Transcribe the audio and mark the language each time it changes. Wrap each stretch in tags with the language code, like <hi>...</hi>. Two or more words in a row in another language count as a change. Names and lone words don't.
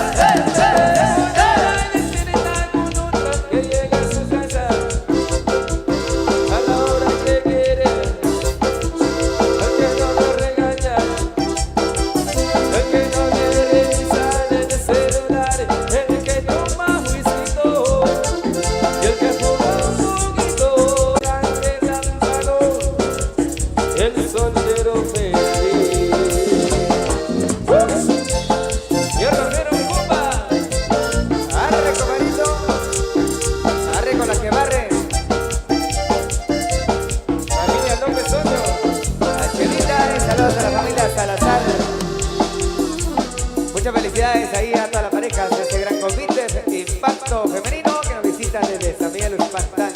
<es>Que llega a su casa a la hora que quiere, el que no lo regaña, el que no le revisa en el celular, el que toma whisky y el que fuma un poquito, grande lámparo, el soltero feliz. Y el romero Cuba. Arre, comadrito. Arre con las que barre. Familia López Soto. A Chelita, saludos a la familia Salazar. Muchas felicidades ahí a todas las parejas de este gran convite, Impacto Femenino, que nos visita desde San Miguel Uspantán.</es>